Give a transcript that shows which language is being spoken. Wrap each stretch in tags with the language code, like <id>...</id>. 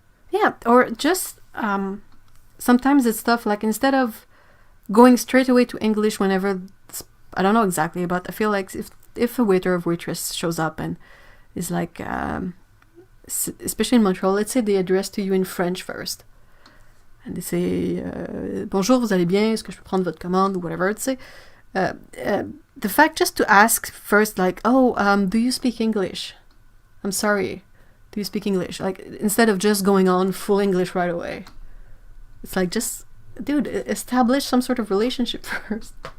<en>Yeah, or just sometimes it's stuff like instead of going straight away to English whenever, I don't know exactly, but I feel like if a waiter or waitress shows up and is like, especially in Montreal, let's say they address to you in French first.</en> <fr>And they say, bonjour, vous allez bien, est-ce que je peux prendre votre commande, or whatever, tu sais.</fr> <en>The fact just to ask first, like, oh, do you speak English? I'm sorry, do you speak English? Like, instead of just going on full English right away. It's like, just, dude, establish some sort of relationship first.</en>